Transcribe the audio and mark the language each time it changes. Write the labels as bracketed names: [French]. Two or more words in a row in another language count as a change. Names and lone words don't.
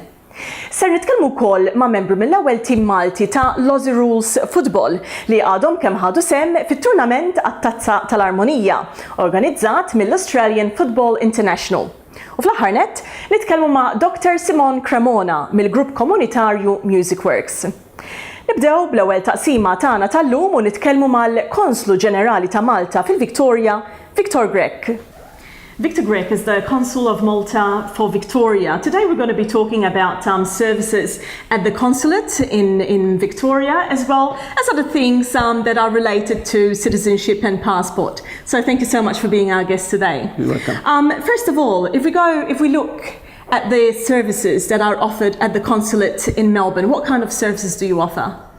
[Maltese] Ser nitkellmu wkoll ma' membru mill-ewwel tim Malti ta' Aussie Rules Football li għadhom kemm ħadu sehem fit-turnament għat-Tazza tal-Armonija, organizzat mill-Australian Football International. U fl-aħħar nett nitkellmu ma' Dr. Simon Cremona mill-grupp komunitarju Music Works. Nibdew bl-ewwel taqsima tagħna tal-lum u nitkellmu mal-Konslu Ġenerali ta' Malta fil-Victoria, Victor Grech. [English] Victor Grech is the Consul of Malta for Victoria. Today we're going to be talking about services at the consulate in Victoria, as well as other things that are related to citizenship and passport. So thank you so much for being our guest today. You're welcome. First of all, if we look at the services that are offered at the consulate in Melbourne, what kind of services do you offer?